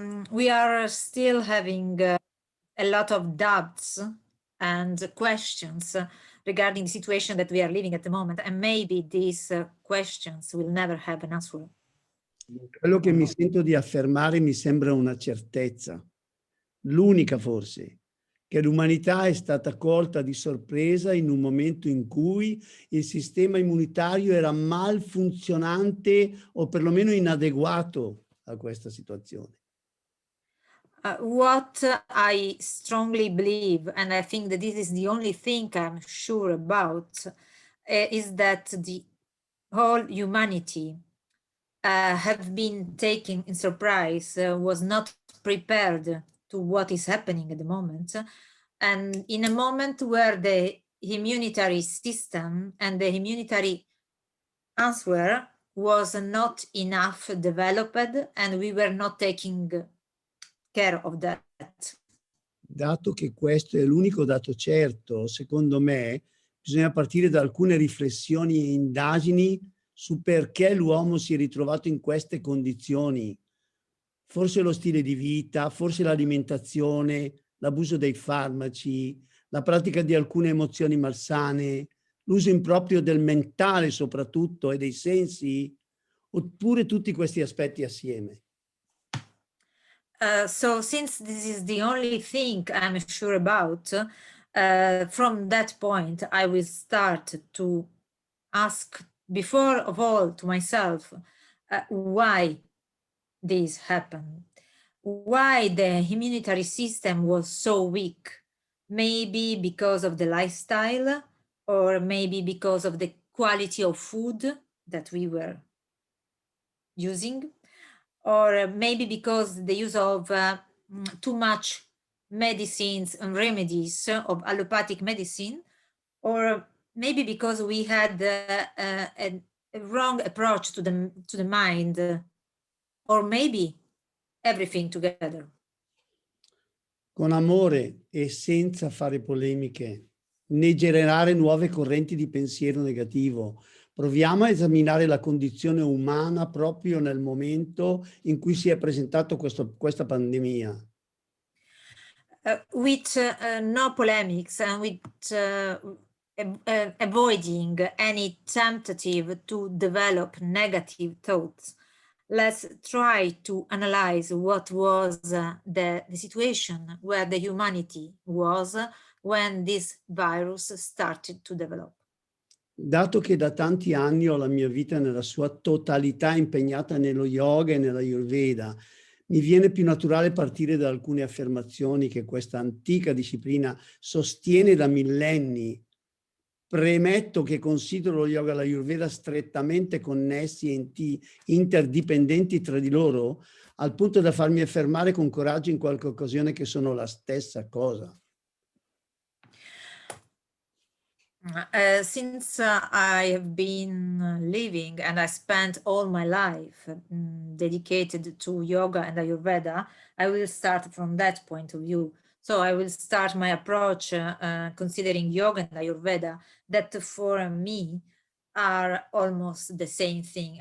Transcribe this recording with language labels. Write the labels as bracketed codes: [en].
[en] We are still having a lot of doubts and questions regarding the situation that we are living at the moment, and maybe these questions will never have an answer. [it] Quello che mi sento di affermare mi sembra una certezza, l'unica forse, che l'umanità è stata colta di sorpresa in un momento in cui il sistema immunitario era malfunzionante o perlomeno inadeguato a questa situazione. [en] What I strongly believe, and I think that this is the only thing I'm sure about, is that the whole humanity have been taken in surprise, was not prepared to what is happening at the moment, and in a moment where the immunitary system and the immunitary answer was not enough developed, and we were not taking care of that. [it] Dato che questo è l'unico dato certo, secondo me bisogna partire da alcune riflessioni e indagini su perché l'uomo si è ritrovato in queste condizioni. Forse lo stile di vita, forse l'alimentazione, l'abuso dei farmaci, la pratica di alcune emozioni malsane, l'uso improprio del mentale soprattutto e dei sensi, oppure tutti questi aspetti assieme. [en] So since this is the only thing I'm sure about, from that point, I will start to ask, before of all, to myself, why this happened, why the immunitary system was so weak. Maybe because of the lifestyle, or maybe because of the quality of food that we were using, or maybe because the use of too much medicines and remedies of allopathic medicine, or maybe because we had a wrong approach to the mind, or maybe everything together. [it] Con amore e senza fare polemiche, né generare nuove correnti di pensiero negativo, proviamo a esaminare la condizione umana proprio nel momento in cui si è presentato questa pandemia. [en] With no polemics and with avoiding any tentative to develop negative thoughts, let's try to analyze what was the situation where the humanity was when this virus started to develop. [it] Dato che da tanti anni ho la mia vita nella sua totalità impegnata nello yoga e nella Ayurveda, mi viene più naturale partire da alcune affermazioni che questa antica disciplina sostiene da millenni. Premetto che considero lo yoga e l'Ayurveda strettamente connessi e interdipendenti tra di loro, al punto da farmi affermare con coraggio in qualche occasione che sono la stessa cosa. [en] Since I have been living and I spent all my life dedicated to yoga and Ayurveda, I will start from that point of view. So I will start my approach considering yoga and Ayurveda that for me are almost the same thing.